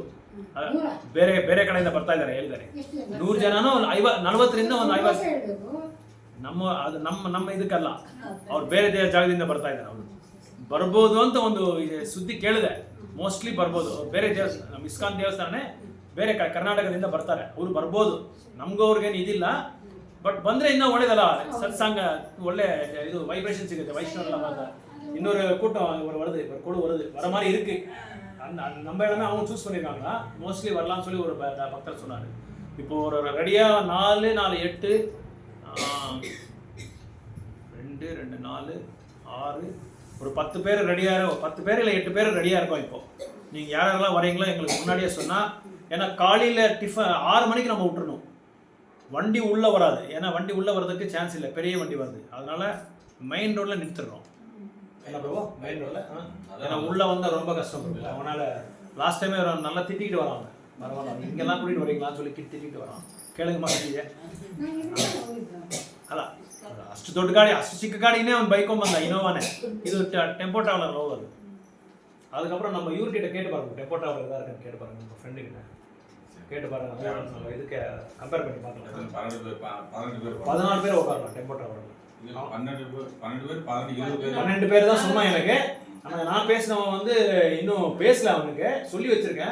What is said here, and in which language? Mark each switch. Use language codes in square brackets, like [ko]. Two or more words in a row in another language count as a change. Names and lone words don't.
[kn] ಬೇರೆ ಬೇರೆ ಕಡೆಯಿಂದ ಬರ್ತಾ ಇದ್ದಾರೆ ಹೇಳಿದ್ದಾರೆ. 100 ಜನನೂ 40ರಿಂದ ಒಂದು 50 ನಮ್ಮ ಇದಕ್ಕಲ್ಲ, ಅವ್ರು ಬೇರೆ ಜಾಗದಿಂದ ಬರ್ತಾ ಇದ್ದಾರೆ. ಅವರು ಬರ್ಬೋದು ಅಂತ ಒಂದು ಸುದ್ದಿ ಕೇಳಿದೆ. ಮೋಸ್ಟ್ಲಿ ಬರ್ಬೋದು, ಬೇರೆ ದೇವಸ್ಥಾನ, ನಮ್ಮ ಇಸ್ಕಾನ್ ದೇವಸ್ಥಾನನೇ ಬೇರೆ ಕರ್ನಾಟಕದಿಂದ ಬರ್ತಾರೆ, ಅವ್ರು ಬರ್ಬೋದು. ನಮಗೂ ಅವ್ರಿಗೇನು ಇದಿಲ್ಲ, ಬಟ್ ಬಂದರೆ ಇನ್ನೂ ಒಳ್ಳೇದಲ್ಲ. ಸತ್ಸಂಗ ಒಳ್ಳೆ ಇದು [ta] வைப்ரேஷன் சிக்குது. வைஷ்ணவ இன்னொரு கூட்டம் வர மாதிரி இருக்கு. நம்ம இடமே அவங்க சூஸ் பண்ணியிருக்காங்களா, மோஸ்ட்லி வரலாம்னு சொல்லி ஒரு பக்தர் சொன்னார். இப்போ ஒரு ரெடியாக 4, 4, 8, 2, 2, 4, 6, ஒரு 10 பேர் ரெடியாக, 10 பேர் இல்லை 8 பேர் ரெடியாக இருக்கோம். இப்போ நீங்கள் யாரெல்லாம் வரீங்களோ எங்களுக்கு முன்னாடியே சொன்னால், ஏன்னா காலையில் டிஃபன் 6 மணிக்கு நம்ம விட்டுறணும். வண்டி உள்ளே வராது, ஏன்னா வண்டி உள்ளே வர்றதுக்கு சான்ஸ் இல்லை, பெரிய வண்டி வருது. அதனால [en] main road [ta] நிறுத்திடுறோம். என்ன ப்ரோ, [en] main road, [ta] ஏன்னா உள்ளே வந்தால் ரொம்ப கஷ்டம் இருக்குது. அதனால் [en] last time [ta] நல்லா திட்டிக்கிட்டு வராங்க, பரவாயில்ல இங்கெல்லாம் கூட்டிகிட்டு வரீங்களான்னு சொல்லி திட்டிக்கிட்டு வரான். [kn] ಕೇಳಿಗೆ ಮಾಡಿದ್ದೆ ಅಲ್ಲ, ಅಷ್ಟು ದೊಡ್ಡ ಗಾಡಿ, ಅಷ್ಟು ಚಿಕ್ಕ ಗಾಡಿನೇ ಅವ್ನು ಬೈಕೊಂಬಂದ, ಇನೋವಾನೇ. ಇದು ಟೆಂಪೋ ಟ್ರಾವೆಲರ್ ಹೋಗೋದು. [ta] அதுக்கப்புறம் நம்ம இவர்கிட்ட கேட்டு பாருங்க, டெம்போ டிராவலர் தான் இருக்குன்னு கேட்டு பாருங்க, உங்கள் ஃப்ரெண்டுக்கிட்ட. கேட்டு பாருங்க, நம்ம இதுக்கு கம்பேர் பண்ணி பார்க்கலாம். 14 பேர் உட்காரலாம் டெம்போ டிராவலில். 12 பேர் தான் சொன்னான் எனக்கு. ஆனால் நான் பேசினவன் வந்து இன்னும் பேசல, அவனுக்கு சொல்லி வச்சிருக்கேன்.